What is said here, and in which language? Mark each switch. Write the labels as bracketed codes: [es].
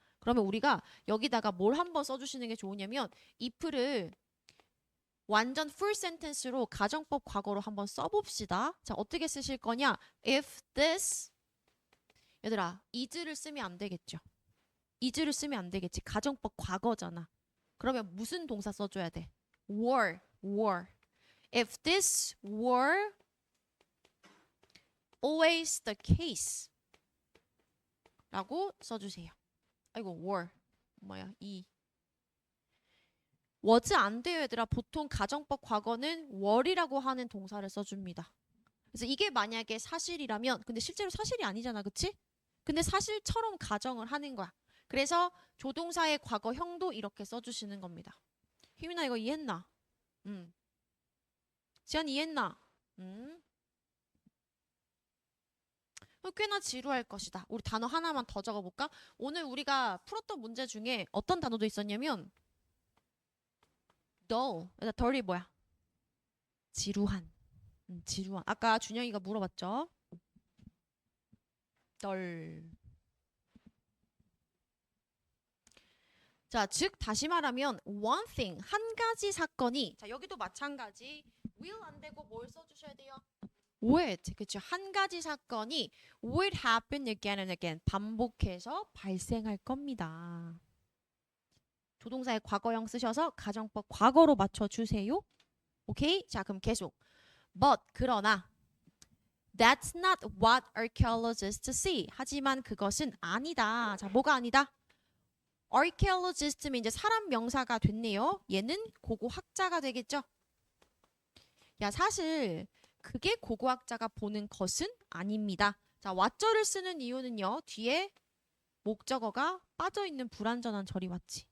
[ko] 그러면 우리가 여기다가 뭘 한번 써주시는 게 좋으냐면 if를 완전 풀 센텐스로 가정법 과거로 한번 써봅시다. 자, 어떻게 쓰실 거냐? [en] If this [ko] 얘들아, is를 쓰면 안 되겠죠. is를 쓰면 안 되겠지. 가정법 과거잖아. 그러면 무슨 동사 써줘야 돼? [en] were. If this were always the case [ko] 라고 써주세요. 아이고, were. 뭐야, was 안 돼요, 얘들아. 보통 가정법 과거는 were이라고 하는 동사를 써줍니다. 그래서 이게 만약에 사실이라면, 근데 실제로 사실이 아니잖아, 그치? 근데 사실처럼 가정을 하는 거야. 그래서 조동사의 과거형도 이렇게 써주시는 겁니다. 희민아, 이거 이해했나? 지안 이해했나? 꽤나 지루할 것이다. 우리 단어 하나만 더 적어볼까? 오늘 우리가 풀었던 문제 중에 어떤 단어도 있었냐면 dull. 덜이 뭐야? 지루한. 지루한. 아까 준영이가 물어봤죠? 덜. 자, 즉 다시 말하면 [en] one thing, [ko] 한 가지 사건이, 자, 여기도 마찬가지. will 안 되고 뭘 써주셔야 돼요? would. 그쵸? 한 가지 사건이 [en] would happen again and again. [ko] 반복해서 발생할 겁니다. 조동사의 과거형 쓰셔서 가정법 과거로 맞춰주세요. 오케이? 자, 그럼 계속. [en] But, [ko] 그러나 [en] That's not what archaeologists see. [ko] 하지만 그것은 아니다. 자, 뭐가 아니다? archaeologist면 이제 사람 명사가 됐네요. 얘는 고고학자가 되겠죠? 야, 사실 그게 고고학자가 보는 것은 아닙니다. 자, what절을 쓰는 이유는요. 뒤에 목적어가 빠져있는 불완전한 절이 왔지.